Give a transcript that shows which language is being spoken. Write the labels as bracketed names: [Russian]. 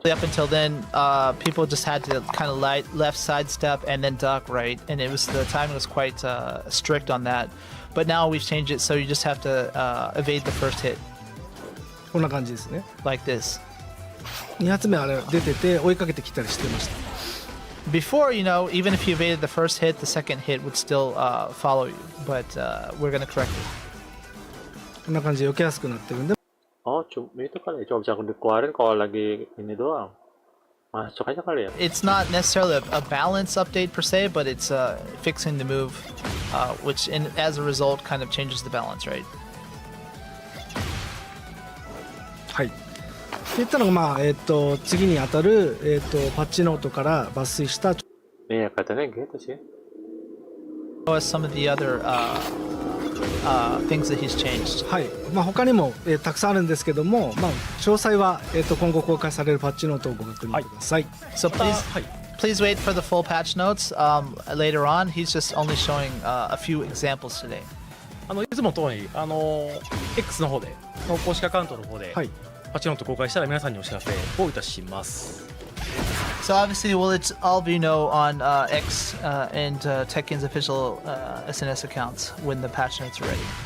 [English] Up until then, people just had to kind of left sidestep and then duck, right? And the timing was quite strict on that. But now we've changed it so you just have to evade the first hit. [Japanese] こんな感じですね。 [English] Like this. [Japanese] 2発目あれ出てて追いかけてきたりしてました。 [English] Before, even if you evaded the first hit, the second hit would still follow you. But we're gonna correct it. [Japanese] こんな感じで避けやすくなってるんで、 [Indonesian] Oh, itu kali ya, coba bisa dikeluarin kalau lagi ini doang. Masuk aja kali ya. [English] It's not necessarily a balance update per se, but it's fixing the move, which as a result kind of changes the balance, right? [Japanese] はい。っていったのが、次に当たる、パッチノートから抜粋した。 [Indonesian] Iya, katanya gitu sih. [English] Show us some of the other things that he's changed. [Japanese] はい。他にも、たくさんあるんですけども、詳細は、今後公開されるパッチノートをご確認ください。 [English] So please wait for the full patch notes later on. He's just only showing a few examples today. [Japanese] いつも通りX の方での公式アカウントの方で、はい。パッチノート公開したら皆さんにお知らせをいたします。 [English] So obviously, we'll let all of you know on X and Tekken's official SNS accounts when the patch notes are ready.